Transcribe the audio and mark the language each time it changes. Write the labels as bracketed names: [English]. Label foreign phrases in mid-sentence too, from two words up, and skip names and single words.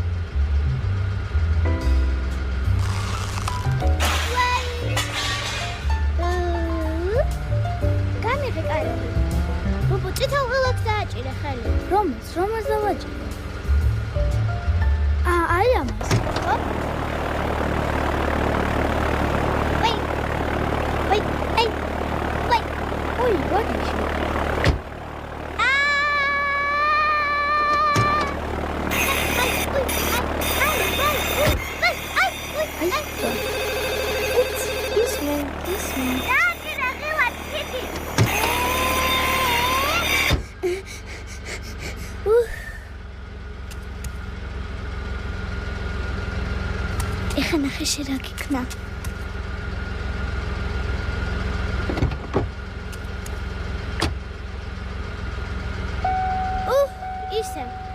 [Georgian] გამიღე კარები. ბუბუ წითელ ღილაკს დააჭირე ხელი. რომას დავაჭირე? აი ამას. ხო? Ой, [English] what is it? This one. [Georgian] ეხა ნახე შე რა გიქნა. ისე.